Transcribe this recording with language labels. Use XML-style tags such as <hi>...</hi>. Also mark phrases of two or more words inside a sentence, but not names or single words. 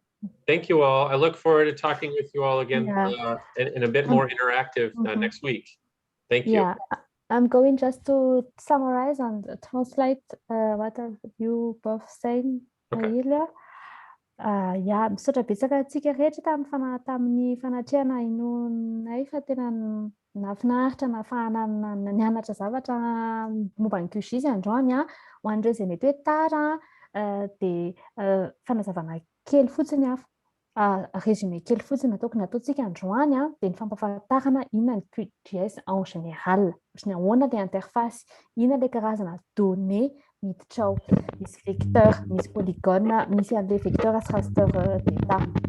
<en>Thank you all. I look forward to talking with you all again in a bit more interactive next week. Thank you. Yeah, I'm going just to summarize and translate what you both saying earlier. Yeah,</en> <mg>misaotra betsaka antsika rehetra tamin'ny fanatrehana inonay fa tena nafinaritra nafahana nianatra zavatra momba ny QGIS androany ho an'ireo izay mety hoe tara dia fanazavana kely fotsiny résumé kely fotsiny nataontsika androany dia ny fampahafantarana inona ny QGIS</mg> <fr>en général,</fr> <mg>ohatrany ahoana ilay interface, inona ilay karazana données miditra ao, misy vecteur, misy polygone, misy an'ilay vecteur sy</mg> <en>raster data.</en>